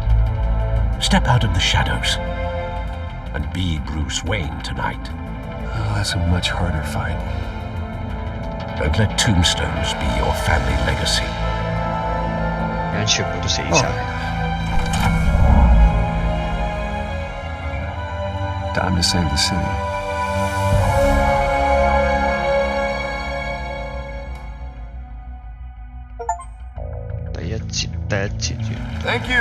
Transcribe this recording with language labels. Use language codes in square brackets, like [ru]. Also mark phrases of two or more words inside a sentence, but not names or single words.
[en] Step out of the shadows and be Bruce Wayne tonight. that's a much harder fight. Don't let tombstones be your family legacy. [yue] 而家全部都死晒。 [en] Time to save the city. Thank you.